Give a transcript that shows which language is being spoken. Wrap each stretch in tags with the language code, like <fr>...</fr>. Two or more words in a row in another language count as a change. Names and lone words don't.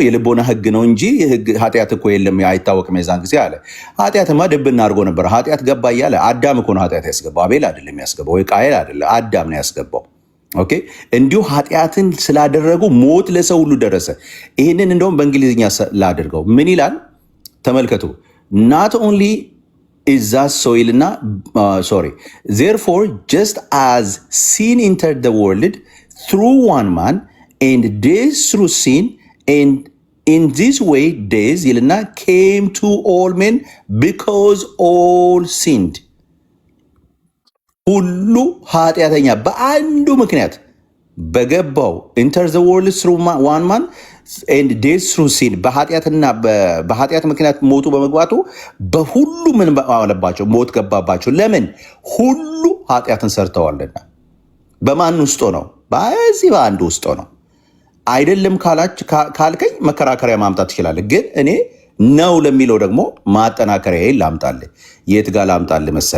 <am>የልቦና ህግ ነው እንጂ ኃጢአት እኮ የለም አይታወቅም የዛን ጊዜ አለ። ኃጢአትማ ድብና አድርጎ ነበር። ኃጢአት ገባ እያለ አዳም እኮ ነው ኃጢአት ያስገባው፣ አቤል አይደለም ያስገባው፣ ወይ ቃየል አይደለም፣ አዳም ነው ያስገባው። ኦኬ እንዲሁ ኃጢአትን ስላደረጉ ሞት ለሰው ሁሉ ደረሰ። ይህንን እንደውም በእንግሊዝኛ ላድርገው። ምን ይላል ተመልከቱ።</am> <en>not only is that soil</en> <am>እና</am> <en>therefore just as sin entered the world through one man and death through sin and in this way death</en> <am>ይልና</am> <en>came to all men because all sinned</en> <am>ሁሉ ኃጢአተኛ በአንዱ ምክንያት በገባው</am> <en>enter the world through one man and death through sin</en> <am>በኃጢአት ምክንያት ሞቱ በመግባቱ በሁሉ ምን አለባቸው? ሞት ገባባቸው። ለምን? ሁሉ ኃጢአትን ሰርተዋልና። በማን ውስጥ ነው? በዚህ በአንዱ ውስጥ ነው። አይደለም ካልከኝ መከራከሪያ ማምጣት ትችላለህ። ግን እኔ ነው ለሚለው ደግሞ ማጠናከሪያ ላምጣልህ። የት ጋር ላምጣልህ መሰለ?</am>